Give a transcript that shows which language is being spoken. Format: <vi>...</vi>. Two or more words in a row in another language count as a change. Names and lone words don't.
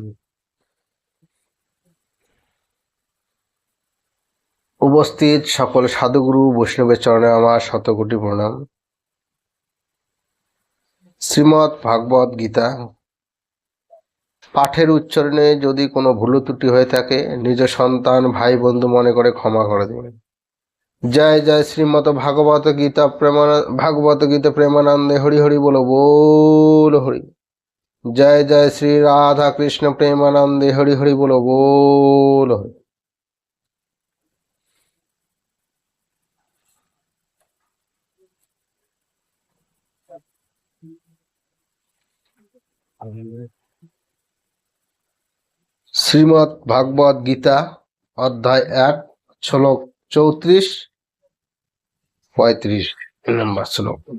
<bn>উপস্থিত সকল সাধুগুরু বৈষ্ণবের চরণে আমার শতকোটি প্রণাম। শ্রীমদ্ ভাগবত গীতা পাঠের উচ্চারণে যদি কোনো ভুল ত্রুটি হয়ে থাকে নিজ সন্তান ভাই বন্ধু মনে করে ক্ষমা করে দিবেন। জয় জয় শ্রীমদ্ ভাগবত গীতা প্রেমানন্দে হরি হরি বলো বল হরি। জয় জয় শ্রী রাধা কৃষ্ণ প্রেমানন্দে হরি হরি বলো বল হরি। শ্রীমদ্ ভাগবত গীতা অধ্যায় 1 শ্লোক 34-35 নম্বর শ্লোক।</bn>